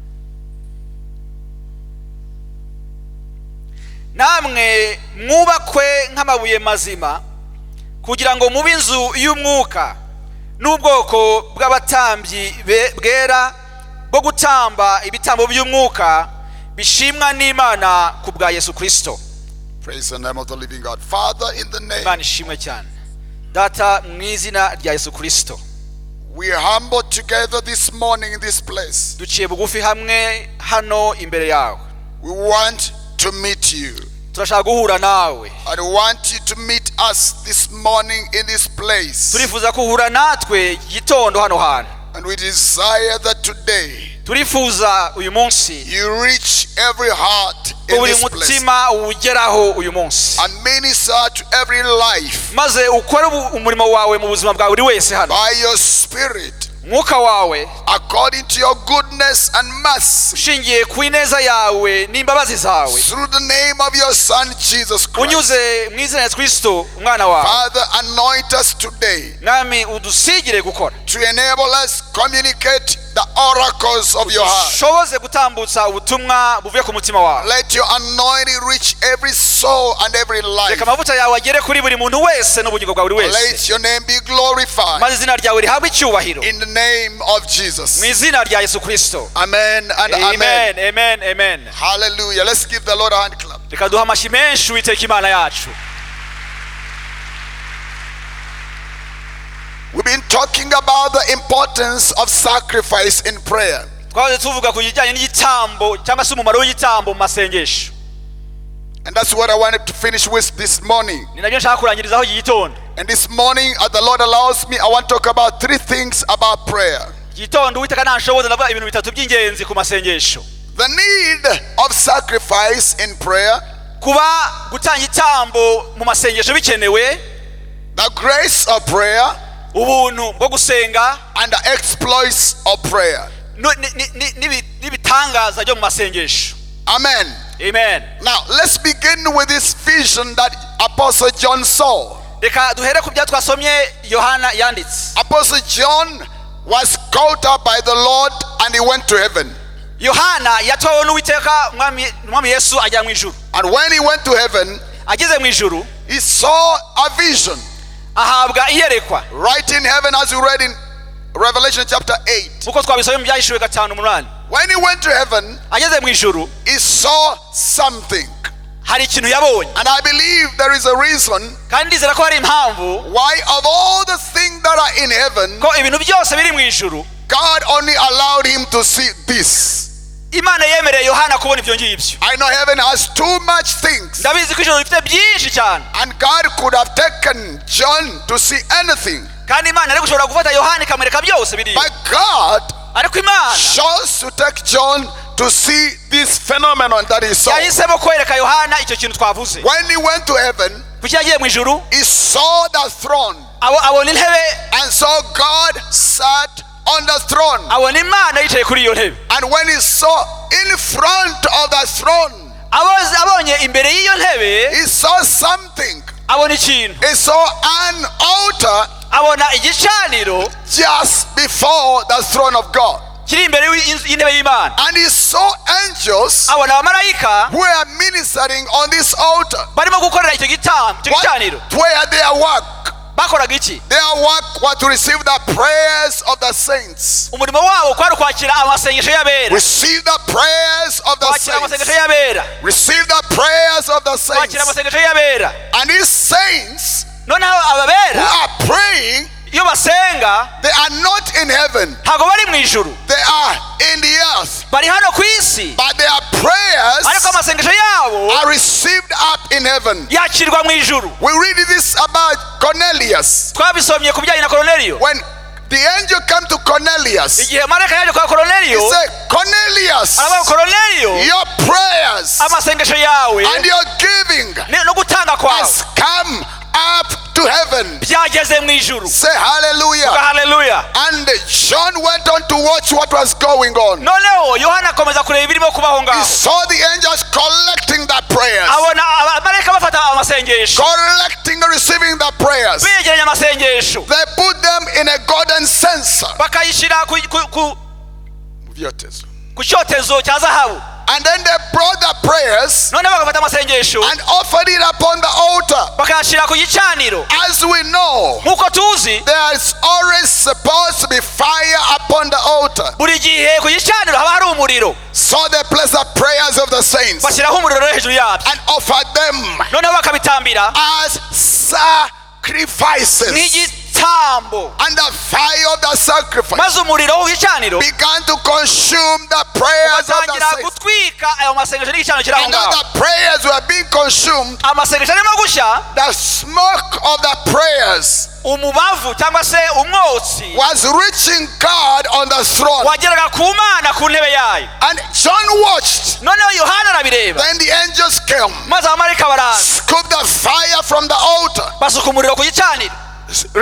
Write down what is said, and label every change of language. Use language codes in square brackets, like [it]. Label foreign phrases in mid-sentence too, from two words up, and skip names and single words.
[rw] Namwe mwubakwe nk'amabuye mazima kugira ngo mube inzu y'umwuka n'ubwoko bw'abatambyi bwera bwo gutamba ibitambo by'umwuka bishimwa n'Imana ku bwa Yesu Kristo. [en] Praise the name of the living God. Father, in the name, [rw] Imana ishimwe cyane. Data mu izina rya Yesu Kristo. [en] We are humbled together this morning in this place. [rw] Duciye bugufi hamwe hano imbere yawe. [en] We want to meet you. [rw] Turashaka guhura nawe. [en] I want you to meet us this morning in this place. [rw] Turifuza kuhura natwe gitondo hano hano. [en] And we desire that today [rw] turifuza uyu munsi [en] you reach every heart in this place. [rw] Umutima ugeraho uyu munsi. [en] And minister to every life. [rw] Maze ukore umurimo wawe mu buzima bwa buri wese hano. [en] By your spirit. [rw] mwuka wawe [en] according to your goodness and mercy, [rw] ushingiye ku ineza yawe n'imbabazi zawe, [en] through the name of your Son Jesus Christ. [rw] unyuze mu izina rya Kristo umwana wawe. [en] Father, anoint us today [rw] mwami udusigire gukora, [en] to enable us communicate the oracles of your heart. [rw] ushoboze gutambutsa ubutumwa buvuye ku mutima wawe. [en] Let your anointing reach every soul and every life. [rw] reka amavuta yawe agere kuri buri muntu wese n'ubugingo bwa buri wese, [en] Let your name be glorified. [rw] maze izina ryawe rihabwe icyubahiro [en] In the name of Jesus. [rw] mu izina rya Yesu Kristo. [en] Amen and amen. Amen, amen, amen. Hallelujah. Let's give the Lord a hand clap. [rw] reka duha amashyi menshi Uwiteka Imana yacu. [en] We've been talking about the importance of sacrifice in prayer. [rw] twahoze tuvuga ku kijyanye n'igitambo cyangwa se umumaro w'igitambo mu masengesho, [en] And that's what I wanted to finish with this morning. [rw] ni nabyo nshaka kurangirizaho iki gitondo. [en] And this morning, as the Lord allows me, I want to talk about three things about prayer. [rw] iki gitondo Uwiteka nanshoboza ndavuga ibintu bitatu by'ingenzi ku masengesho. [en] The need of sacrifice in prayer, [rw] kuba gutanga igitambo mu masengesho bikenewe, [en] the grace of prayer, [rw] ubuntu bwo gusenga, [en] and the exploits of prayer. [rw] n'ibitangaza byo mu masengesho. [en] Amen. Amen. Now, let's begin with this vision that Apostle John saw. [rw] reka duhere ku bya twasomye Yohana yanditse. [en] Apostle John was caught up by the Lord and he went to heaven. [rw] Yohana yatwawe n'Uwiteka umwami Yesu ajya mu ijuru. [en] And when he went to heaven, [rw] ageze mu ijuru [en] he saw a vision [rw] ahabwa iyerekwa, [en] right in heaven, as we read in Revelation chapter 8. [rw] nk'uko twabisomye mu Byahishuwe 5:8. [en] When he went to heaven, [rw] ageze mu ijuru [en] he saw something. [rw] hari ikintu yabonye, [en] And I believe there is a reason [rw] kandi ndizera ko hari impamvu [en] why, of all the things that are in heaven, [rw] ko ibintu byose biri mu ijuru [en] God only allowed him to see this. [rw] Imana yemereye Yohana kubona ibyo ngibyo. [en] I know heaven has too much things, [rw] ndabizi ko ijuru rifite byinshi cyane, [en] and God could have taken John to see anything. [rw] kandi Imana ari gushobora gufata Yohana ikamwereka byose biri, [en] But God [rw] ariko Imana [en] chose to take John to see this phenomenon that he saw. [rw] yahisemo kwereka Yohana icyo kintu twavuze. [en] When he went to heaven, [rw] kuki yagiye mu ijuru, [en] he saw the throne, [rw] abona intebe, [en] and saw God sat on the throne. [rw] abona Imana yicaye kuri iyo ntebe. [en] And when he saw in front of the throne, [rw] abonye imbere y'iyo ntebe [en] he saw something. [rw] abona ikintu, [en] He saw an altar [rw] abona igicaniro [en] just before the throne of God. [rw] kiri imbere y'intebe y'Imana. [en] And he saw angels [rw] abona abamarayika [en] who were ministering on this altar. [rw] barimo gukorera icyo gicaniro. [en] Where their work? [rw] bakoraga iki? [en] Their work was to receive the prayers of the saints. [rw] umurimo wabo kwari kwakira amasengesho y'abera, [en] Receive the prayers of the [rw] kwakira amasengesho [en] saints. [rw] y'abera, [en] Receive the prayers of the saints. [rw] kwakira amasengesho y'abera. [en] And these saints [rw] noneho [en] who [rw] ababera [en] are praying, [rw] iyo basenga [en] they are not in heaven. [rw] ntabwo bari mu ijuru, [en] They are in the earth. [rw] bari hano ku isi, [en] But their prayers [rw] ariko amasengesho yabo [en] are received up in heaven. [rw] yakirwa mu ijuru. [en] We read this about Cornelius. [rw] twabisomye ku bijyanye na Korneliyo. [en] When the angel came to Cornelius, [rw] igihe marayika yaje kwa [en] he [rw] Korneliyo, [en] said, Cornelius, [rw] aravuga Korneliyo, [en] your prayers [rw] amasengesho yawe [en] and your giving [rw] no gutanga kwawe [en] has come up to heaven. [rw] byageze mu ijuru. [en] Say hallelujah. [rw] Haleluya. [en] And John went on to watch what was going on. [rw] noneho Yohana akomeza kureba ibirimo kubaho [en] He [rw] ngaho, [en] saw the angels collecting the prayers, [rw] abona abamarayika bafata amasengesho, [en] collecting and receiving the prayers. [rw] begeranya amasengesho, [en] They put them in a golden censer. [rw] bakayishyira ku cyotezo cya zahabu, [en] And then they brought the prayers [rw] noneho bagafata amasengesho [en] and offered it upon the altar. [rw] bakayashyira ku gicaniro. [en] As we know, [rw] nk'uko tuzi [en] there is always supposed to be fire upon the altar. [rw] buri gihe ku gicaniro haba hari umuriro, [en] So they placed the prayers of the saints [rw] bashyiraho umuriro rero hejuru yabyo, [en] and offered them [rw] noneho bakabitambira [en] as sacrifices. [rw] nk'igitambo, [en] And the fire of the sacrifice [rw] maze umuriro w'igicaniro [en] began to consume the prayers of the [rw] ugatangira [en] saints. [rw] gutwika ayo masengesho n'igicaniro kiri aho [en] And now [rw] ngaho. [en] the prayers were being consumed. [rw] amasengesho arimo gushya, [en] The smoke of the prayers [rw] umubavu cyangwa se umwotsi [en] was reaching God on the throne. [rw] wageraga ku Mana ku ntebe yayo. [en] And John watched. [rw] noneho Yohana arabireba, [en] Then the angels came, [rw] maze abamarayika baraza [en] scooped the fire from the altar, [rw] basuka umuriro ku gicaniro,